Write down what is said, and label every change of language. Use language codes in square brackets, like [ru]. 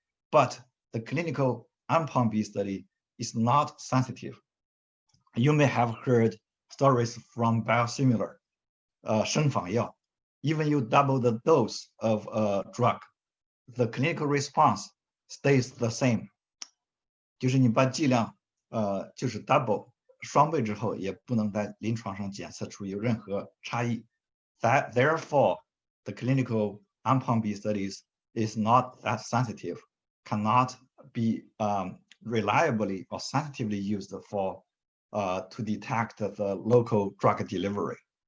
[en] But the clinical endpoint B study is not sensitive. You may have heard stories from biosimilar, 生仿药. Even you double the dose of a drug, the clinical response stays the same. [zh] 就是你把剂量就是 double 双倍之后，也不能在临床上检测出有任何差异。 [en] Therefore, the clinical endpoint B studies is not that sensitive, cannot be reliably or sensitively used for to detect the local drug delivery.